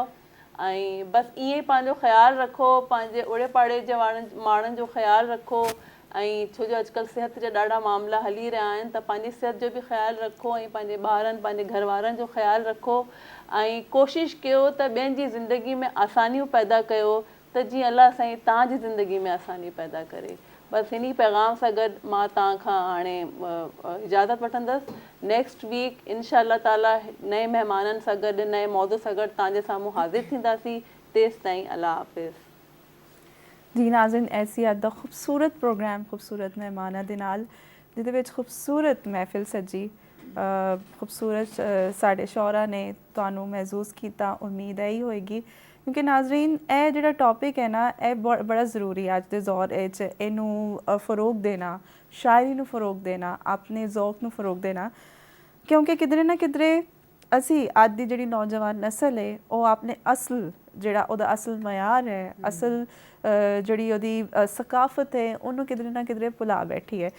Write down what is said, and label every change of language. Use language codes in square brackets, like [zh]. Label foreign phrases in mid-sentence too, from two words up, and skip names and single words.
[sd] ऐं बसि ईअं ई पंहिंजो ख़्यालु रखो, पंहिंजे ओड़े पाड़े जे माण्हुनि जो ख़्यालु रखो ऐं छो जो अॼुकल्ह सिहत जा ॾाढा मामला हली रहिया आहिनि, त पंहिंजी सिहत जो बि ख़्यालु रखो ऐं पंहिंजे ॿारनि पंहिंजे घर वारनि जो ख़्यालु रखो ऐं कोशिशि कयो त ॿियनि जी ज़िंदगी में आसानियूं पैदा कयो त जीअं अलाह साईं तव्हांजी ज़िंदगी में आसानी पैदा करे। बसि हिन पैगाम सां गॾु मां तव्हां खां हाणे इजाज़त वठंदसि। [en] next week [ar] إن شاء الله تعالى [sd] नए महिमाननि सां गॾु नए मौज़ू सां गॾु तव्हांजे साम्हूं हाज़िर थींदासीं। तेसि ताईं अल्लाह हाफ़िज़। [pa] ਜੀ ਨਾਜ਼ਰੀਨ, ਐਸੀ ਅਦਾ ਖ਼ੂਬਸੂਰਤ ਪ੍ਰੋਗਰਾਮ ਖ਼ੂਬਸੂਰਤ ਮਹਿਮਾਨਾਂ ਦੇ ਨਾਲ ਜਿਹਦੇ ਵਿਚ ਖ਼ੂਬਸੂਰਤ ਮਹਿਫ਼ਲ ਸਜੀ, ਖ਼ੂਬਸੂਰਤ ਸਾਡੇ ਸ਼ੌਹਰਾ ਨੇ ਤੁਹਾਨੂੰ ਮਹਿਸੂਸ ਕੀਤਾ। ਉਮੀਦ ਇਹੀ ਹੋਏਗੀ ਕਿਉਂਕਿ ਨਾਜ਼ਰੀਨ ਇਹ ਜਿਹੜਾ ਟੌਪਿਕ ਹੈ ਨਾ ਇਹ ਬੜਾ ਜ਼ਰੂਰੀ ਅੱਜ ਦੇ ਦੌਰ ਵਿੱਚ ਇਹਨੂੰ ਫਰੋਗ ਦੇਣਾ, ਸ਼ਾਇਰੀ ਨੂੰ ਫਰੋਗ ਦੇਣਾ, ਆਪਣੇ ਜ਼ੌਕ ਨੂੰ ਫਰੋਗ ਦੇਣਾ, ਕਿਉਂਕਿ ਕਿਧਰੇ ਨਾ ਕਿਧਰੇ ਅਸੀਂ ਅੱਜ ਦੀ ਜਿਹੜੀ ਨੌਜਵਾਨ ਨਸਲ ਹੈ ਉਹ ਆਪਣੇ ਅਸਲ ਜਿਹੜਾ ਉਹਦਾ ਅਸਲ ਮਿਆਰ ਹੈ, ਅਸਲ ਜਿਹੜੀ ਉਹਦੀ ਸਕਾਫਤ ਹੈ ਉਹਨੂੰ ਕਿਧਰੇ ਨਾ ਕਿਧਰੇ ਭੁਲਾ ਬੈਠੀ ਹੈ।